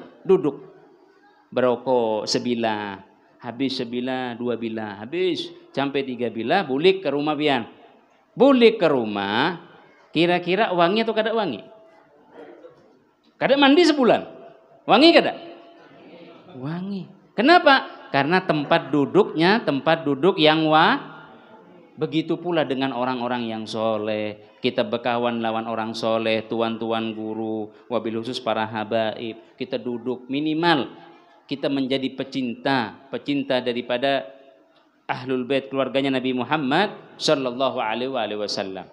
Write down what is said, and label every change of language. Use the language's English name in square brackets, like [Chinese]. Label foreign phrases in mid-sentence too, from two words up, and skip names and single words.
[Banjar] Duduk. Berokok sebilah. Habis sebilah, 2 bilah. Habis sampai 3 bilah, bulik ke rumah pian. Bulik ke rumah. Kira-kira wangi atau kada wangi? Kada mandi sebulan. Wangi kada? Wangi. Kenapa? [Indonesian] Karena tempat duduknya tempat duduk yang begitu pula dengan orang-orang yang soleh. [Banjar] Kita berkawan lawan orang soleh, tuan-tuan guru, [Arabic] وبالخصوص [Banjar] para habaib. [Indonesian] Kita duduk minimal kita menjadi pecinta daripada [Arabic] أهل البيت [Indonesian] keluarganya Nabi Muhammad [Arabic] صلى الله عليه وسلم.